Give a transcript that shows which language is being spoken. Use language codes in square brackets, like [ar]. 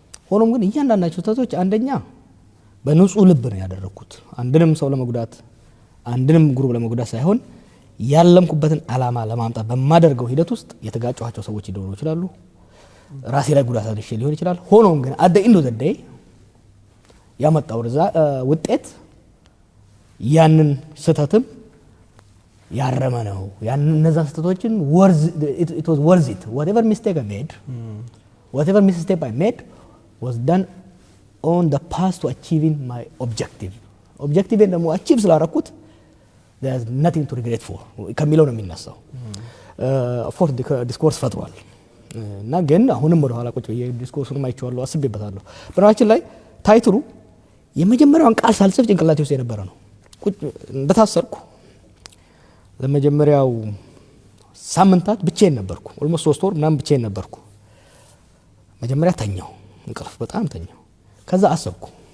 [am] ሆኖም ግን እያንዳንዳቸው ስህተቶች አንደኛ በንጹህ ልብ ነው ያደረኩት። አንድንም ሰው ለመጉዳት አንድንም ግሩፕ ለመጉዳት ሳይሆን ያለምኩበትን አላማ ለማምጣት በማደርገው ሂደት ውስጥ የተጋጨኋቸው ሰዎች ሊኖሩ ይችላሉ። ራሴ ላይ ጉዳት አድርሼ ሊሆን ይችላል። ሆኖም ግን አደ ኢንዶ ዘዴይ ያመጣው ውጤት ያንን ስህተትም ያረመ ነው። እነዛ ስህተቶችን [en] it was worth it. Whatever mistake I made, whatever misstep I made was done on the path to achieving my objective. [am] Objective ደግሞ achieve ስላደረኩት [en] there's nothing to regret for [am] ከሚለው ነው የሚነሳው። [en] of course [am] ዲስኮርስ ፈጥሯል እና ግን አሁንም ወደ ኋላ ቁጭ ብዬ ዲስኮርሱን አይቼዋለሁ፣ አስቤበታለሁ። በነገራችን ላይ ታይትሉ የመጀመሪያውን ቃል ሳልጽፍ ጭንቅላቴ ውስጥ የነበረ ነው። ቁጭ እንደታሰርኩ ለመጀመሪያው ሳምንታት ብቻዬን ነበርኩ። ኦልሞስት 3 ወር ምናምን ብቻዬን ነበርኩ። መጀመሪያ ተኛው፣ እንቅልፍ በጣም ተኛው። ከዛ አሰብኩ